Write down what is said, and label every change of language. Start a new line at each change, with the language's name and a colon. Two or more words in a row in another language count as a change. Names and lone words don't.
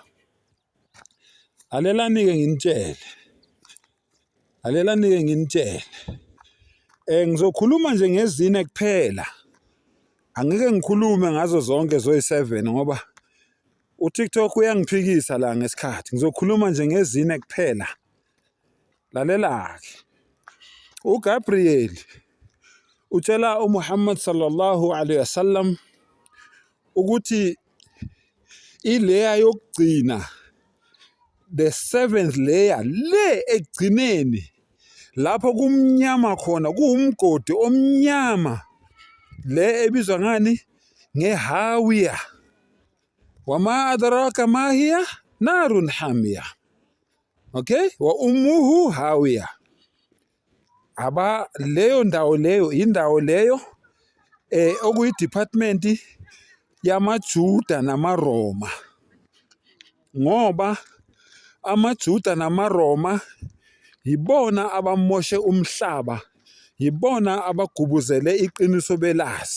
Zulu: Alelani-ke nginitshele, ngizokhuluma nje ngezine kuphela, angeke ngikhulume ngazo zonke zoyi7 ngoba uTikTok uyangiphikisa la ngesikhathi. Ngizokhuluma nje ngezine kuphela. Lalela-ke, uGabriel utshela uMuhammad
Arabic: صلى الله عليه وسلم
Zulu: ukuthi ileya yokugcina,
English: the 7th layer,
Zulu: le ekugcineni lapho kumnyama khona, kuwumgodi omnyama, le ebizwa ngani? Ngehawiya.
Arabic: وما أدراك ما هيه نار حامية. Okay? وأمه هاوية.
Zulu: Leyo ndawo leyo indawo leyo okuyi department yamaJuda namaRoma, ngoba amaJuda namaRoma yibona abamoshe umhlaba, yibona abagubuzele iqiniso belazi.